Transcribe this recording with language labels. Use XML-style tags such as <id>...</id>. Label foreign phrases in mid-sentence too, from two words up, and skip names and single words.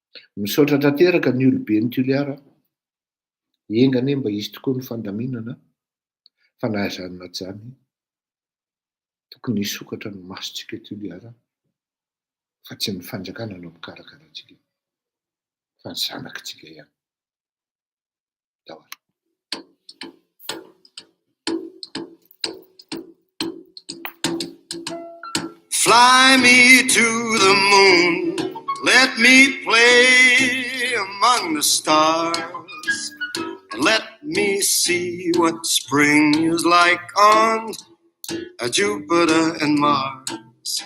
<mg>misaotra tanteraka ny olobe ny Toliara. Engane mba izy tokoa ny fandaminana fa nahazanona zany tokony hisokatra ny masontsika Toliara fa tsy ny fanjakana no mikarakaratsika fa ny zanakitsika ihany. Dahoara.</mg> <en>Fly me to the moon, let me play among the stars, and let me see what spring is like on Jupiter and Mars.</en>